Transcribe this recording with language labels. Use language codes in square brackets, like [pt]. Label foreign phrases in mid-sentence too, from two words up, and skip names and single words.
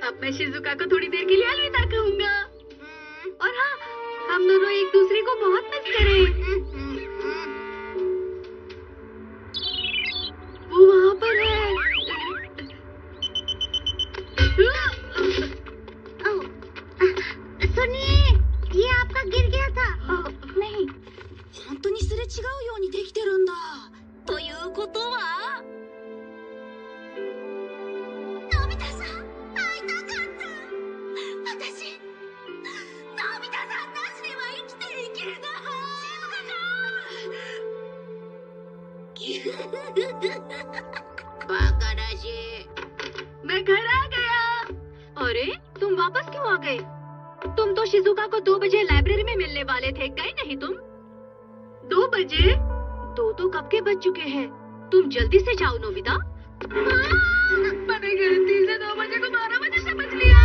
[hi] अब मैं शिजुका को थोड़ी देर के लिए अलविदा कहूँगा। और हाँ, हम दोनों एक दूसरे को बहुत मिस करें। वो वहाँ पर है। सुनिए, ये आपका गिर गया था। नहीं। [ja] 本当にすれ違うようにできてるんだ。ということは、のび太さん、会いたかった。私、のび太さんなしでは生きていけない。静かバカらしい。 [hi] मैं घर आ गया। अरे, तुम वापस क्यों आ गए? तुम तो शिजुका को 2 बजे लाइब्रेरी में मिलने वाले थे, गए नहीं तुम? 2 बजे? 2 तो कब के बज चुके हैं। तुम जल्दी से जाओ नोबिता। मैंने गलती से 2 बजे को 12 बजे समझ लिया।